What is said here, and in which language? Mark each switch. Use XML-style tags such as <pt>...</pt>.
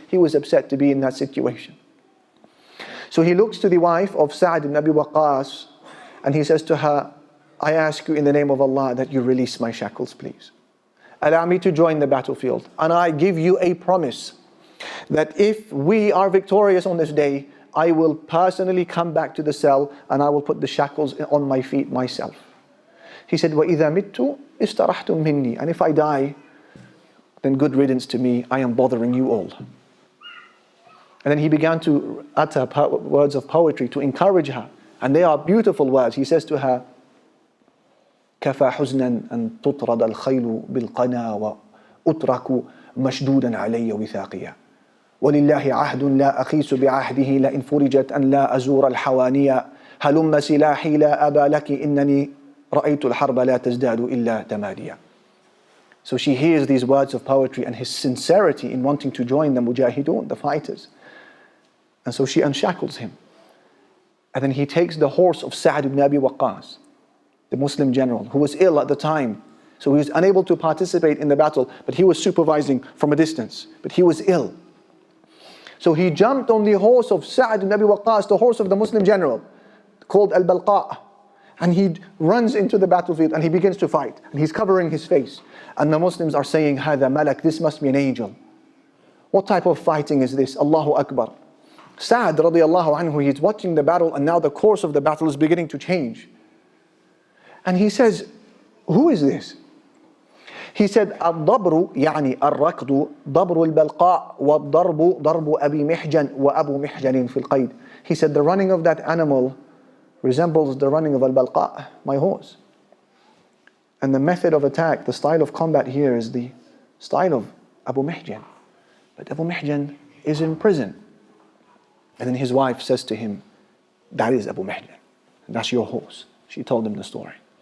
<en>He was upset to be in that situation. So he looks to the wife of Sa'ad ibn Abi Waqqas, and he says to her, I ask you in the name of Allah that you release my shackles, please. Allow me to join the battlefield, and I give you a promise that if we are victorious on this day, I will personally come back to the cell and I will put the shackles on my feet myself. He said,</en> <ar>وَإِذَا مِتُّ إِسْتَرَحْتُمْ مِنِّي.</ar> <en>And if I die, then good riddance to me, I am bothering you all. And then he began to utter words of poetry to encourage her. And they are beautiful words. He says to her,</en> <ar>كَفَى حُزْنًا أَن تُطْرَدَ الْخَيْلُ بِالْقَنَى وَأُتْرَكُ مَشْدُودًا عَلَيَّ وِثَاقِيًا وَلِلَّهِ عَهْدٌ لَا أَخِيسُ بِعَهْدِهِ لَإِنْ فُرِجَتْ أَنْ لَا أَزُورَ الْحَوَانِيَ هلم سلاحي لا أبا لك إنني رأيت الحرب لا تزداد إلا تماديا.</ar> <en>So she hears these words of poetry and his sincerity in wanting to join the mujahideen, the fighters. And so she unshackles him. And then he takes the horse of Sa'd ibn Abi Waqqas, the Muslim general, who was ill at the time. So he was unable to participate in the battle, but he was supervising from a distance. But he was ill. So he jumped on the horse of Sa'd ibn Abi Waqqas, the horse of the Muslim general, called al-Balqa'. And he runs into the battlefield and he begins to fight. And he's covering his face. And the Muslims are saying, هذا malak, this must be an angel. What type of fighting is this? Allahu Akbar. Sa'd radiallahu anhu, he's watching the battle and now the course of the battle is beginning to change. And he says, who is this? He said,</en> <ar>الضبر يعني الركض ضبر البلقاء والضرب ضرب أبي محجن وأبو محجن في القيد.</ar> <en>He said, the running of that animal resembles the running of al-Balqa', my horse. And the method of attack, the style of combat here is the style of Abu Mihjan. But Abu Mihjan is in prison. And then his wife says to him, that is Abu Mihjan, that's your horse. She told him the story.</en>